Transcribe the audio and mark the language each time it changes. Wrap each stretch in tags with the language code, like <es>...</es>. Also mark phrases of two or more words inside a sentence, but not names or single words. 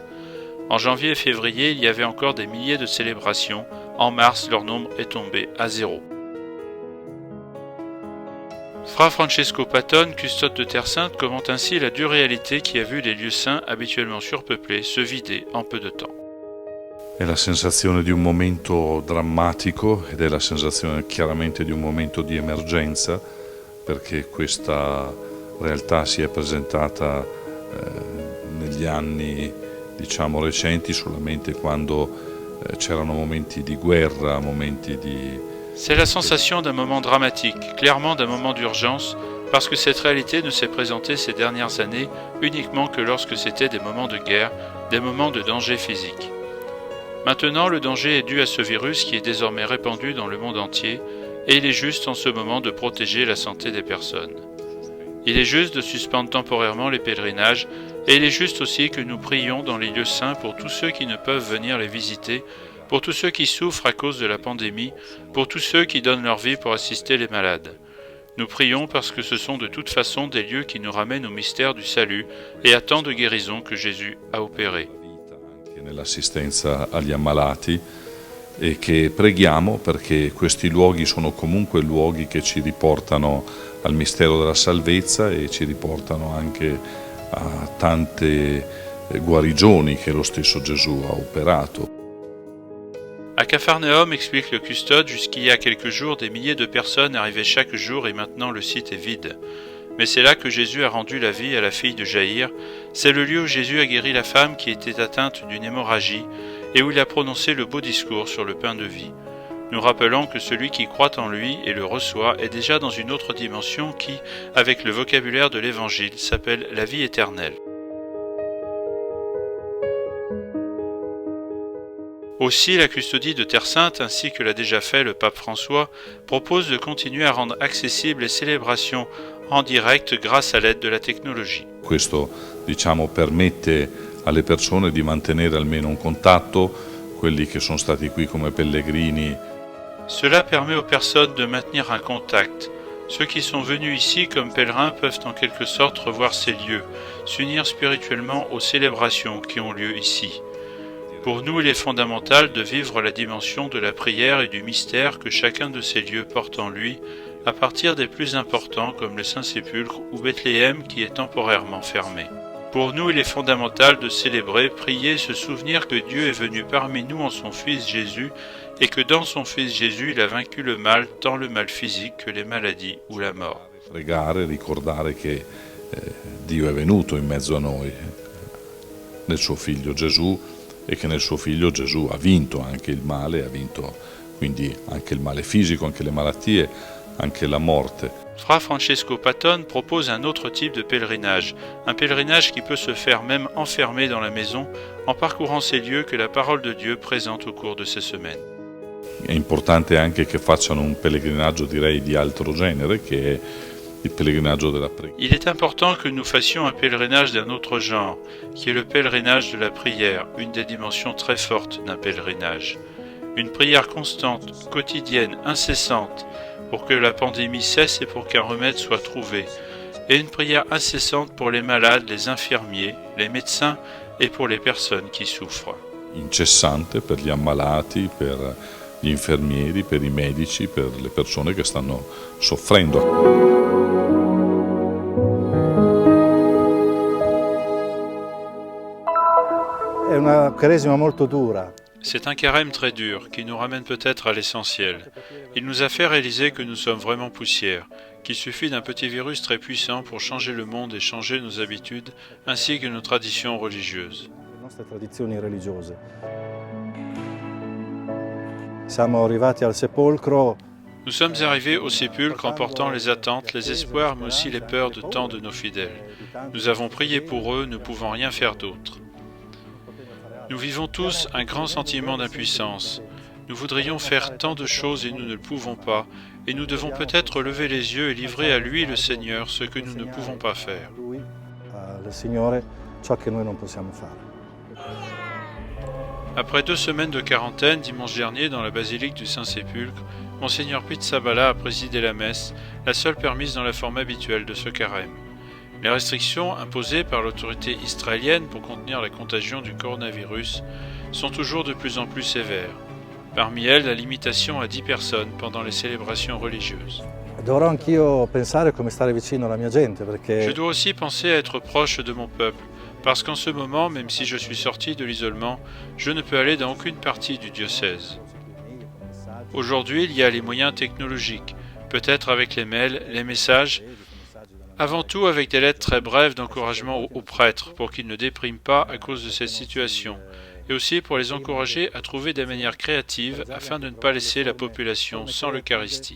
<fr>En janvier et février, il y avait encore des milliers de célébrations. En mars, leur nombre est tombé à 0. Fra Francesco Patton, custode de Terre Sainte, commente ainsi la dure réalité qui a vu les lieux saints habituellement surpeuplés se vider en peu de temps.</fr> <it>È la sensazione di un momento drammatico ed è la sensazione chiaramente di un momento di emergenza, perché questa realtà si è presentata negli anni recenti solamente quando c'erano momenti di guerra, momenti di...</it> <fr>C'est la sensation d'un moment dramatique, clairement d'un moment d'urgence, parce que cette réalité ne s'est présentée ces dernières années uniquement que lorsque c'était des moments de guerre, des moments de danger physique. Maintenant, le danger est dû à ce virus qui est désormais répandu dans le monde entier, et il est juste en ce moment de protéger la santé des personnes. Il est juste de suspendre temporairement les pèlerinages, et il est juste aussi que nous prions dans les lieux saints pour tous ceux qui ne peuvent venir les visiter, pour tous ceux qui souffrent à cause de la pandémie, pour tous ceux qui donnent leur vie pour assister les malades. Nous prions parce que ce sont de toute façon des lieux qui nous ramènent au mystère du salut et à tant de guérisons que Jésus a opérées.</fr> <it>Nell'assistenza agli ammalati e che preghiamo perché questi luoghi sono comunque luoghi che ci riportano al mistero della salvezza e ci riportano anche a tante guarigioni che lo stesso Gesù ha operato.</it> <fr>À Capharnaüm, explique le custode, jusqu'il y a quelques jours, des milliers de personnes arrivaient chaque jour et maintenant le site est vide. Mais c'est là que Jésus a rendu la vie à la fille de Jaïr. C'est le lieu où Jésus a guéri la femme qui était atteinte d'une hémorragie et où il a prononcé le beau discours sur le pain de vie. Nous rappelons que celui qui croit en lui et le reçoit est déjà dans une autre dimension qui, avec le vocabulaire de l'Évangile, s'appelle la vie éternelle. Aussi, la custodie de Terre Sainte, ainsi que l'a déjà fait le pape François, propose de continuer à rendre accessibles les célébrations en direct grâce à l'aide de la tecnologie.</fr> <it>Questo, permette alle persone di mantenere almeno un contatto, quelli che sono stati qui come pellegrini.</it> <fr>Cela permet aux personnes de maintenir un contact. Ceux qui sont venus ici comme pèlerins peuvent en quelque sorte revoir ces lieux, s'unir spirituellement aux célébrations qui ont lieu ici. Pour nous, il est fondamental de vivre la dimension de la prière et du mystère que chacun de ces lieux porte en lui, à partir des plus importants comme le Saint-Sépulcre ou Bethléem qui est temporairement fermé. Pour nous, il est fondamental de célébrer, prier, se souvenir que Dieu est venu parmi nous en son Fils Jésus et que dans son Fils Jésus, il a vaincu le mal, tant le mal physique que les maladies ou la mort.</fr> <it>Pregare, ricordare che Dio è venuto in mezzo a noi nel suo figlio Gesù e che nel suo figlio Gesù ha vinto anche il male, ha vinto quindi anche il male fisico, anche le malattie, anche la morte.</it> <fr>Fra Francesco Patton propose un autre type de pèlerinage, un pèlerinage qui peut se faire même enfermé dans la maison en parcourant ces lieux que la parole de Dieu présente au cours de ces semaines.</fr> <it>È importante anche che facciano un pellegrinaggio, direi, di altro genere, che è il pellegrinaggio della preghiera.</it> <fr>Il est important que nous fassions un pèlerinage d'un autre genre, qui est le pèlerinage de la prière, une des dimensions très fortes d'un pèlerinage. Une prière constante, quotidienne, incessante, pour que la pandémie cesse et pour qu'un remède soit trouvé, et une prière incessante pour les malades, les infirmiers, les médecins et pour les personnes qui souffrent.</fr> <it>Incessante per gli ammalati, per gli infermieri, per i medici, per le persone che stanno soffrendo. È una Quaresima molto dura.</it> <fr>C'est un carême très dur qui nous ramène peut-être à l'essentiel. Il nous a fait réaliser que nous sommes vraiment poussière, qu'il suffit d'un petit virus très puissant pour changer le monde et changer nos habitudes ainsi que nos traditions religieuses.</fr> <it>Le nostre tradizioni religiose. Siamo arrivati al sepolcro.</it> <fr>Nous sommes arrivés au sépulcre en portant les attentes, les espoirs, mais aussi les peurs de tant de nos fidèles. Nous avons prié pour eux, ne pouvant rien faire d'autre. Nous vivons tous un grand sentiment d'impuissance. Nous voudrions faire tant de choses et nous ne le pouvons pas, et nous devons peut-être lever les yeux et livrer à lui, le Seigneur, ce que nous ne pouvons pas faire.</fr> <it>Al Signore ciò che noi non possiamo fare.</it> <fr>Après 2 semaines de quarantaine, dimanche dernier, dans la basilique du Saint-Sépulcre, Monseigneur Pizzaballa a présidé la messe, la seule permise dans la forme habituelle de ce carême. Les restrictions imposées par l'autorité israélienne pour contenir la contagion du coronavirus sont toujours de plus en plus sévères. Parmi elles, la limitation à 10 personnes pendant les célébrations religieuses.</fr> <it>Dovrò anch'io pensare come stare vicino alla mia gente, perché</it> <fr>Je dois aussi penser à être proche de mon peuple, parce qu'en ce moment, même si je suis sorti de l'isolement, je ne peux aller dans aucune partie du diocèse. Aujourd'hui, il y a les moyens technologiques, peut-être avec les mails, les messages, avant tout avec des lettres très brèves d'encouragement aux prêtres pour qu'ils ne dépriment pas à cause de cette situation, et aussi pour les encourager à trouver des manières créatives afin de ne pas laisser la population sans l'Eucharistie.</fr>